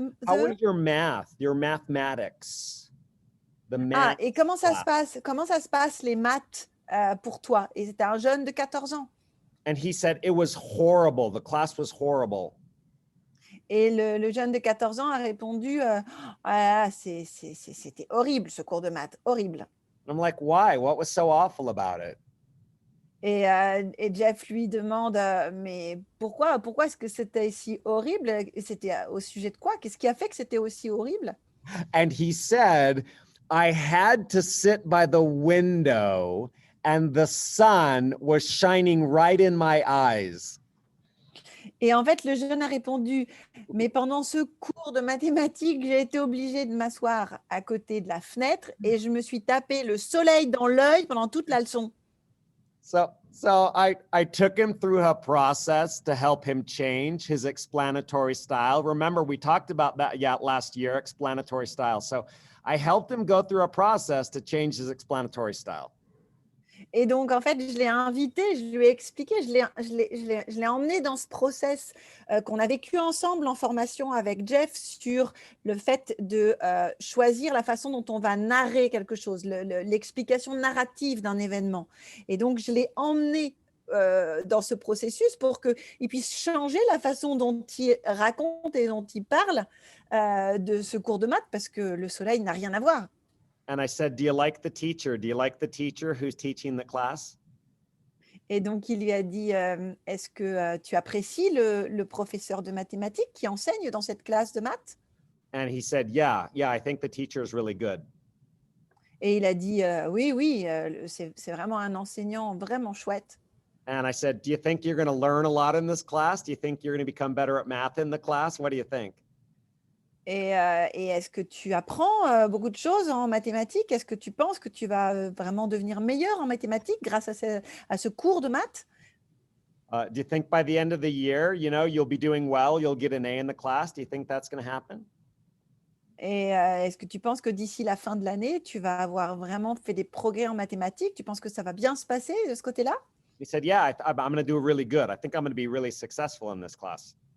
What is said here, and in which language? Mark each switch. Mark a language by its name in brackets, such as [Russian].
[English] How was your math, your mathematics? The math [French] Et comment ça [English] class. [French] se passe? Comment ça se passe les maths pour toi? Et c'était un jeune de 14 ans. [English] And he said, it was horrible. The class was horrible. [French] Et le jeune de 14 ans a répondu, c'était horrible ce cours de maths, horrible. [English] I'm like, why? What was so awful about it? [French] Et Jeff lui demande, mais pourquoi est-ce que c'était si horrible? C'était au sujet de quoi? Qu'est-ce qui a fait que c'était aussi horrible? [English] And he said, I had to sit by the window and the sun was shining right in my eyes. [French] Et en fait, le jeune a répondu, mais pendant ce cours de mathématiques, j'ai été obligée de m'asseoir à côté de la fenêtre et je me suis tapé le soleil dans l'œil pendant toute la leçon. [English] So I took him through a process to help him change his explanatory style. Remember, we talked about that last year, explanatory style. So I helped him go through a process to change his explanatory style. [French] Et donc, en fait, je l'ai invité, je lui ai expliqué, je l'ai emmené dans ce process qu'on a vécu ensemble en formation avec Jeff sur le fait de choisir la façon dont on va narrer quelque chose, l'explication narrative d'un événement. Et donc, je l'ai emmené dans ce processus pour qu'il puisse changer la façon dont il raconte et dont il parle de ce cours de maths, parce que le soleil n'a rien à voir. [English] And I said, do you like the teacher? Do you like the teacher who's teaching the class? [French] Et donc, il lui a dit, est-ce que tu apprécies le professeur de mathématiques qui enseigne dans cette classe de maths? [English] And he said, yeah, I think the teacher is really good. [French] Et il a dit, oui, c'est vraiment un enseignant vraiment chouette. [English] And I said, do you think you're going to learn a lot in this class? Do you think you're going to become better at math in the class? What do you think? [French] Et est-ce que tu apprends beaucoup de choses en mathématiques? Est-ce que tu penses que tu vas vraiment devenir meilleur en mathématiques grâce à ce cours de maths? [English] Do you think by the end of the year, you'll be doing well, you'll get an A in the class? Do you think that's going to happen? [French] Et est-ce que tu penses que d'ici la fin de l'année, tu vas avoir vraiment fait des progrès en mathématiques? Tu penses que ça va bien se passer de ce côté-là? [English] He said, yeah, I'm going to do really good. I think I'm going to be really successful in this class.